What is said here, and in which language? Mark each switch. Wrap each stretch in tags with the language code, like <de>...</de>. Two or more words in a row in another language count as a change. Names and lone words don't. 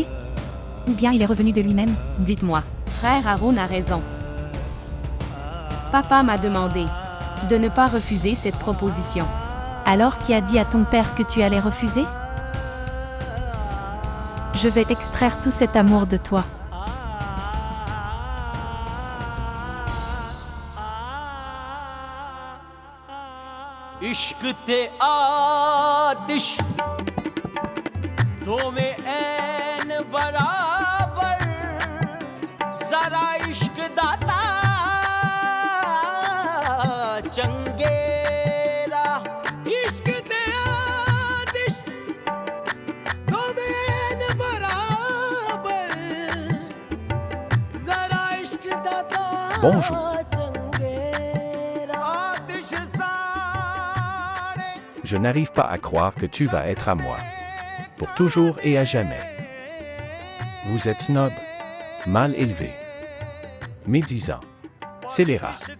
<fr>Ou bien il est revenu de lui-même? Dites-moi, frère Aaron a raison. Papa m'a demandé de ne pas refuser cette proposition. Alors qui a dit à ton père que tu allais refuser? Je vais extraire tout cet amour de toi.</fr> <pa>ਇਸ਼ਕ ਤੇ ਆਤਿਸ਼ ਦੋ ਮੇਂ ਐਨ ਬਰਾਬਰ ਜ਼ਰਾ ਇਸ਼ਕ ਦਾਤਾ ਚੰਗੇਰਾ ਇਸ਼ਕ ਤੇ ਆਤਿਸ਼ ਦੋ ਮੇਂ ਐਨ ਬਰਾਬਰ ਜ਼ਰਾ ਇਸ਼ਕ ਦਾਤਾ</pa> <fr>Bonjour. Je n'arrive pas à croire que tu vas être à moi. Pour toujours et à jamais. Vous êtes snob, mal élevé, médisant, scélérat.</fr>